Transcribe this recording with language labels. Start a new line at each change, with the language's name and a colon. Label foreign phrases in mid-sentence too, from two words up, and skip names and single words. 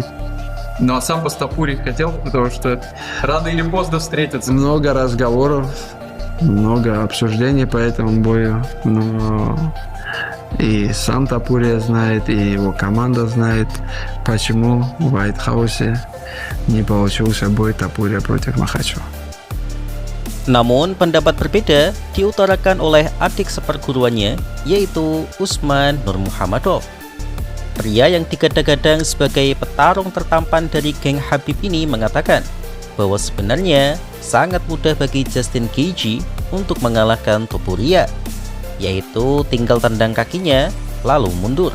Russian: Ну а сам бы с Топурией хотел, потому что рано или поздно встретятся. Много разговоров, много обсуждений по этому бою. Но и сам Топурия знает, и его команда знает, почему в White House не получился бой Топурия против Makhachev.
Indonesian: Namun pendapat berbeda diutarakan oleh adik seperguruannya, yaitu Usman Nurmuhammedov. Pria yang digadang-gadang sebagai petarung tertampan dari geng Khabib ini mengatakan bahwa sebenarnya sangat mudah bagi Justin Gaethje untuk mengalahkan Topuria, yaitu tinggal tendang kakinya lalu mundur.